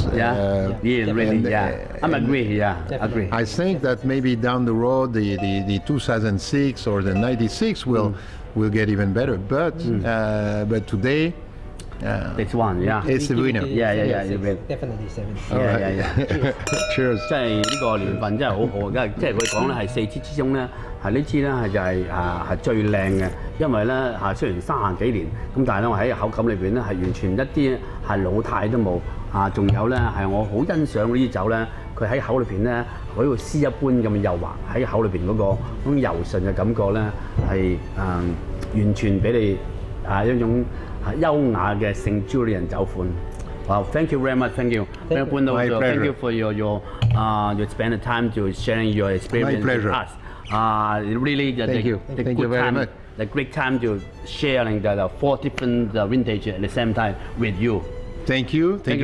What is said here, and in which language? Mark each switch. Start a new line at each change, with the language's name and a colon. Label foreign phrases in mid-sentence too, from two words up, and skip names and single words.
English: Really, I'm agree. Yeah, agree. I think that maybe down the road the 2006 or the 96 will get even better, but today This one, yeah. It's the winner. Yeah, you win. Definitely 76. Yeah. Cheers.
Cantonese: 即係呢個年份真係好好，即係佢講咧係4支之中咧係呢支咧係就係最靚嘅，因為咧雖然30幾年咁，但係咧我喺口感裏邊咧係完全一啲係老態都冇仲有咧係我好欣賞呢啲酒咧，佢喺口裏邊咧好似絲一般咁幼滑，喺口裏邊嗰種柔順嘅感覺咧係完全俾你一種優雅嘅聖 Julian 酒款。
English: Wow, thank you very much. Thank you. My pleasure. Thank you for your spend the time to sharing your experience My pleasure. with us. Really, Thank you. The Thank good you very time, much. The great time to sharing the 4 different vintage at the same time with you. Thank you. Thank you